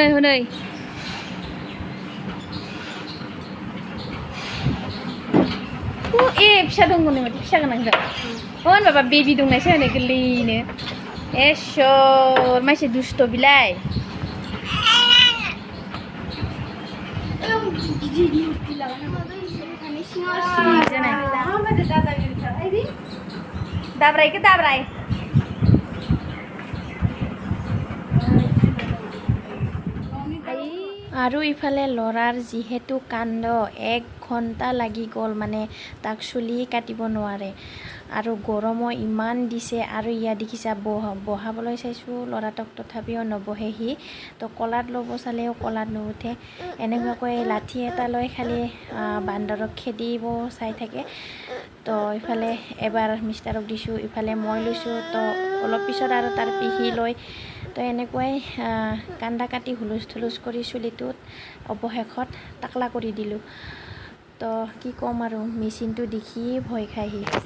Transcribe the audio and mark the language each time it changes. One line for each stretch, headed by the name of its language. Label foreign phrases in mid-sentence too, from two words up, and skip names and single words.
Bodo: ए फिसा दङ नै माथो फिसा गोनांजा अन बाबा बेबि दंनायसो हनै गोरलैनो एसर मानसि दुस्थ' बिलाय दाब्राय
Assamese: আৰু ইফালে ল'ৰাৰ যিহেতু কাণ্ড 1 দুঘণ্টা লাগি গ'ল মানে তাক চুলি কাটিব নোৱাৰে আৰু গৰমো ইমান দিছে আৰু ইয়াত দেখিছা বহাবলৈ চাইছোঁ ল'ৰাটোক তথাপিও নবহে সি তো কলাত ল'ব চালেও কলাত নুঠে এনেকুৱাকৈ লাঠি এটা লৈ খালি বান্দৰক খেদিব চাই থাকে তো ইফালে এবাৰ মিষ্টাৰক দিছোঁ ইফালে মই লৈছোঁ তো অলপ পিছত আৰু তাৰ পিহি লৈ তো এনেকুৱাই কান্দা কাটি হুলুচ থুলুচ কৰি চুলিটোত অৱশেষত টাকলা কৰি দিলোঁ তো কি ক'ম আৰু মেচিনটো দেখি ভয় খাই সি